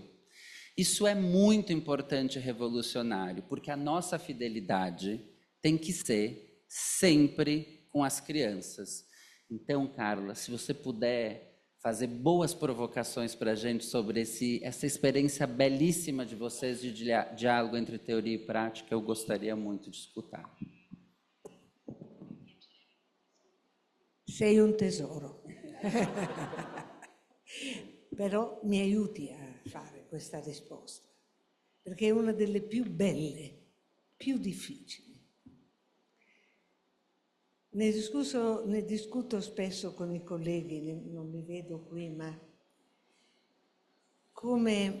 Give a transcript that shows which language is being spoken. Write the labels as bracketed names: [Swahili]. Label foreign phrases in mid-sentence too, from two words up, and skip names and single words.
[Portuguese] Isso é muito importante e revolucionário, porque a nossa fidelidade tem que ser sempre com as crianças. Então, Carla, se você puder fazer boas provocações para a gente sobre essa experiência belíssima de vocês de diálogo entre teoria e prática, eu gostaria muito de escutar. [Italian] Sei un tesoro, però mi aiuti a fare questa risposta, perché è una delle più belle, più difficili. Ne discuto spesso con i colleghi, non li vedo qui, ma come...